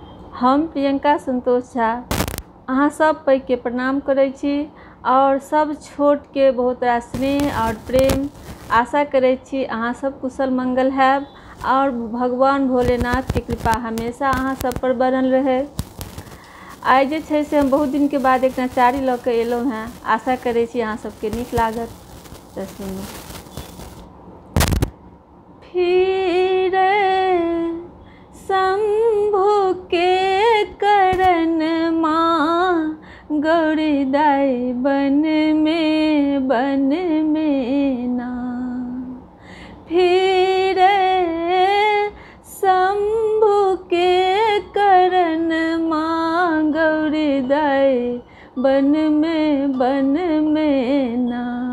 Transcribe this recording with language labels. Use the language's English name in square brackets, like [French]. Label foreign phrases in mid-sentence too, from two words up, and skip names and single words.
[Maithili] हम प्रियंका संतोष झा अहाँ सब पैघ के प्रणाम करै छी और सब छोट के बहुत रास स्नेह और प्रेम आशा करै छी अहाँ सब कुशल मंगल हैब और भगवान भोलेनाथ के कृपा हमेशा अहाँ सब पर बनल रहे। आइ जे छै से हम बहुत दिन के बाद एक नचारी ल के एलहुं हैं, आशा करै छी अहाँ सबके नीक लागत। त सुनू। फिर शंभु के करण माँ गौरी दाई बन में ना। फिर शंभु के करण माँ गौरी दाई बन में ना।